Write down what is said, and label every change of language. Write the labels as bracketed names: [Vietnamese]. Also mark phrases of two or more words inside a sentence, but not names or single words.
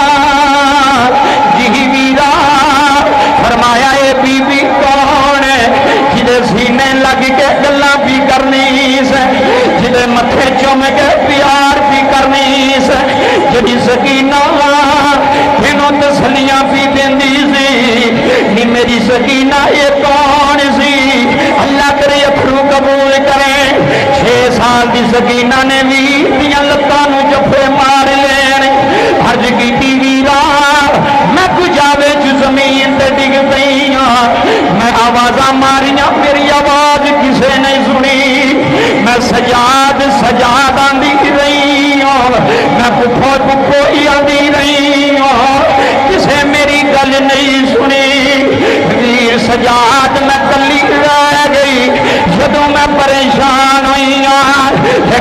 [Punjabi] جی ویرا، فرمایا اے بی بی کون ہے جدے سینے لگ کے گلاں بھی کرنی سے، جدے متھے چوم کے پیار بھی کرنی سے، جدی سکینہ کینوں تسلیاں بھی دیندی سی، نی میری سکینہ یہ کون سی، اللہ کرے اتھرو قبول کرے۔ 6 سال دی سکینہ نے بھی دیاں لتاں نو جفے مار لینے، عرض کی ویرا میں کجاوے چ زمین تے ڈگ پئی ہاں، میں آوازاں ماریاں میری آواز کسے نہیں سنی، میں سجاد آندی رہی ہوں، نہیں سنی ویر سجاد میں کلی رہ گئی جدوں میں پریشان ہوئی ایک